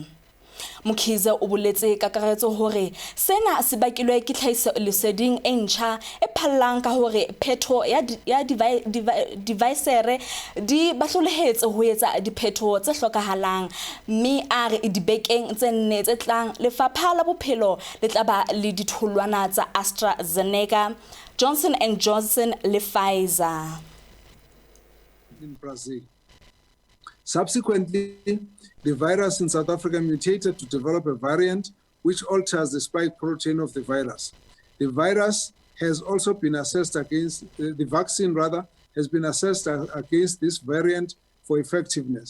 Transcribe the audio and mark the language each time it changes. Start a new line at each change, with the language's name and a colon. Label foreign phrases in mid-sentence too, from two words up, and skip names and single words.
Southern Sotho: Mkhize o boletse kakaretso hore sena se bakilwe ke tlhahiso leseding e ntjha e phallang ka hore phetho ya device di bahlolehetse ho etsa diphetho tse hlokahalang mme a re dibekeng tse nne tse tlang lefapha la bophelo le tla ba le ditholwana tsa AstraZeneca, Johnson & Johnson le Pfizer.
English: In Brazil. Subsequently, the virus in South Africa mutated to develop a variant which alters the spike protein of the virus. The virus has also been assessed against, the vaccine rather, has been assessed against this variant for effectiveness.